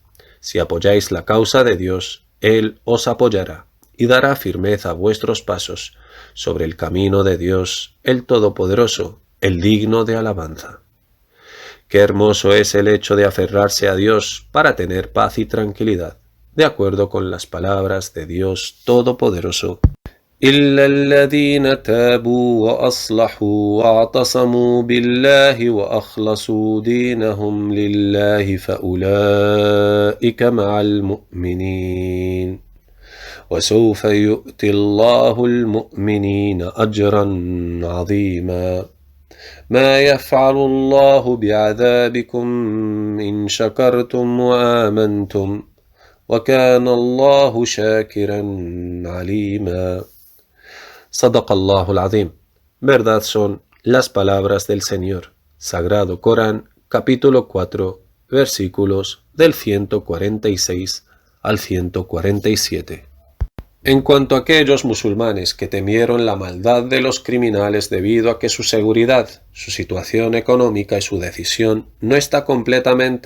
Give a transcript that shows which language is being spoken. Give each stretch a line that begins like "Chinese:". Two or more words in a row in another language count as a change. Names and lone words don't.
Spanish: Si apoyáis la causa de Dios, Él os apoyará y dará firmeza a vuestros pasos sobre el camino de Dios, el Todopoderoso, el digno de alabanza. Qué hermoso es el hecho de aferrarse a Dios para tener paz y tranquilidad, de acuerdo con las palabras de Dios Todopoderoso.
Arabic: إلا الذين تابوا وأصلحوا واعتصموا بالله وأخلصوا دينهم لله فأولئك مع المؤمنين وسوف يؤتي الله المؤمنين أجرا عظيما ما يفعل الله بعذابكم إن شكرتم وآمنتم وكان الله شاكرا عليما. صدق الله العظيم.
Spanish: Verdad son las palabras del Señor. Sagrado Corán, capítulo 4, versículos del 146 al 147. En cuanto a aquellos musulmanes que temieron la maldad de los criminales debido a que su seguridad, su situación económica y su decisión no está completamente